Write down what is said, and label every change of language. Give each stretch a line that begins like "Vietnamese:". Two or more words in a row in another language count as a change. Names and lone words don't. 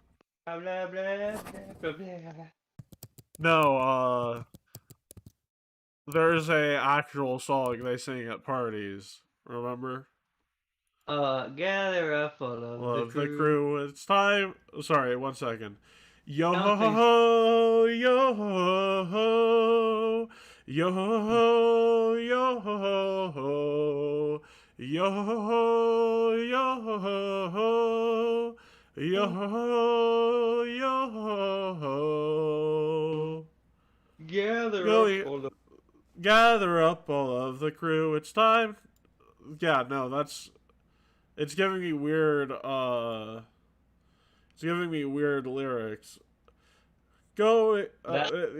English: Blah blah blah blah blah blah. No, there's a actual song they sing at parties. Remember? Gather up all of the Love the crew. crew. It's time. Sorry, 1 second. Yo I don't ho think ho, yo ho ho, yo ho ho, yo ho ho, yo ho ho, yo ho ho, yo so. ho ho, yo ho ho. Gather up Go all of. gather up all of the crew. It's time. Yeah, no, that's. It's giving me weird. It's giving me weird lyrics. Go. That